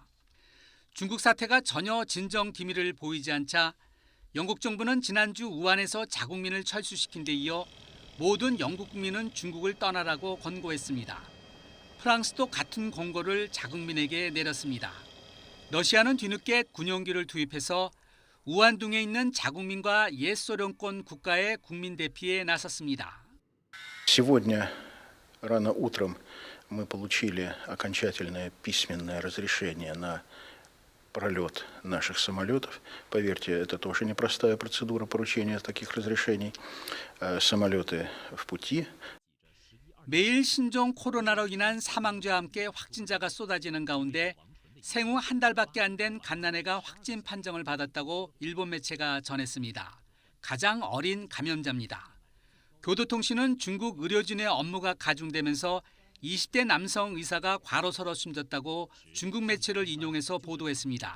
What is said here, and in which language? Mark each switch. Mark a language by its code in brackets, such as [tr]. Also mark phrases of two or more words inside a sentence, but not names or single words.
[ko] 중국 사태가 전혀 진정 기미를 보이지 않자 영국 정부는 지난주 우한에서 자국민을 철수시킨 데 이어 모든 영국 국민은 중국을 떠나라고 권고했습니다. 프랑스도 같은 권고를 자국민에게 내렸습니다. 러시아는 뒤늦게 군용기를 투입해서 우한둥에 있는 자국민과 옛소련권 국가의 국민 대피에 나섰습니다. [ru] Сегодня рано утром мы получили окончательное письменное разрешение на пролет наших самолетов. Поверьте, это тоже непростая процедура поручения таких разрешений. Самолеты в пути. [ko] 매일 신종 코로나로 인한 사망자와 함께 확진자가 쏟아지는 가운데 생후 한 달밖에 안 된 갓난애가 확진 판정을 받았다고 일본 매체가 전했습니다. 가장 어린 감염자입니다. 교도통신은 중국 의료진의 업무가 가중되면서 20대 남성 의사가 과로사로 숨졌다고 중국 매체를 인용해서 보도했습니다.